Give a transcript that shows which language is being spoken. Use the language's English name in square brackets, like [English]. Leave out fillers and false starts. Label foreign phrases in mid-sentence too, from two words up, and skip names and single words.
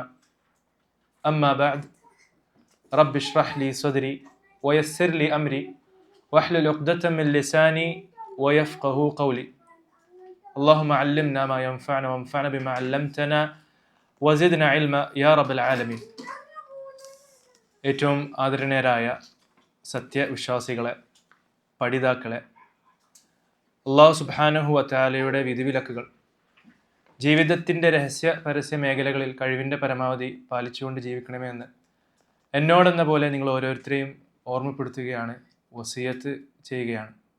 [Arabic] أما بعد رب اشرح لي صدري ويسر لي أمري واحلل عقدة من لساني ويفقه قولي. اللهم علمنا ما ينفعنا وانفعنا بما علمتنا وزدنا علما يا رب العالمين. [Malayalam] ഏറ്റവും ആദരണീയരായ സത്യവിശ്വാസികളെ, പഠിതാക്കളെ, [Arabic] الله سبحانه وتعالى [Malayalam] വിധിവിലക്കുകൾ ജീവിതത്തിൻ്റെ രഹസ്യ പരസ്യ മേഖലകളിൽ കഴിവിൻ്റെ പരമാവധി പാലിച്ചുകൊണ്ട് ജീവിക്കണമെന്ന് എന്നോടെന്ന പോലെ നിങ്ങൾ ഓരോരുത്തരെയും ഓർമ്മപ്പെടുത്തുകയാണ്, വസിയത്ത് ചെയ്യുകയാണ്.